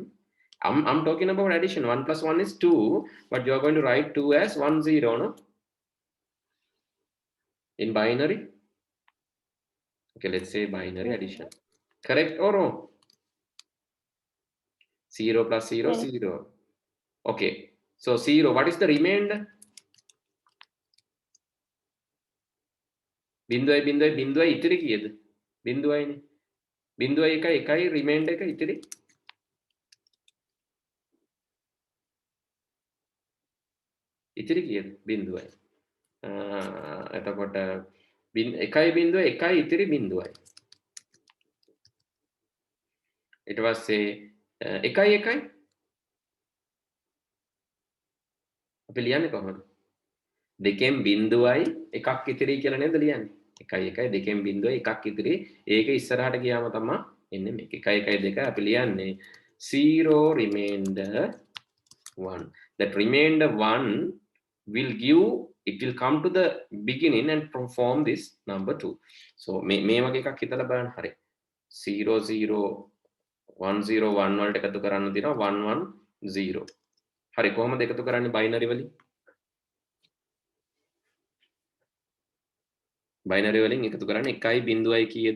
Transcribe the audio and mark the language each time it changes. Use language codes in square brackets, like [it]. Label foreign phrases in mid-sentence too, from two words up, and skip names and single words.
[en] I'm talking about addition. 1 plus 1 is 2, but you are going to write 2 as 1, 0, no? In binary. Okay, let's say binary addition. Correct or wrong? 0 plus 0, Correct. 0. Okay, so 0. What is the remainder? [si] බිඳුවයි ඉතිරි කීයද. බිඳුවයි නි. බිඳුවයි එකයි remainder එක itiri. ඉතිරි කීයද? බිඳුවයි. එතකොට එකයි බිඳුව එකයි ඉතිරි බිඳුවයි. ඊට පස්සේ එකයි එකයි අපි ලියන්නේ කොහොමද? දෙකෙන් බිඳුවයි එකක් ඉතිරි කියලා නේද ලියන්නේ? එකයි එකයි දෙකෙන් බිඳුවයි එකක් ඉතිරි. ඒක ඉස්සරහට ගියාම තමයි එන්නේ මේක. එකයි එකයි දෙක අපි ලියන්නේ 0 remainder 1. [en] That remainder 1 will give, it will come to the beginning and perform this number 2. [si] So මේ වගේ එකක් හිතලා බලන්න. හරි. 0 0 1 0 1 වලට එකතු කරන්න තියෙනවා 1 1 0. හරි, කොහොමද එකතු කරන්නේ බයිනරි වලින්? බයිනරි වලින් එකතු කරන්නේ 1යි බිඳුවයි කීයද?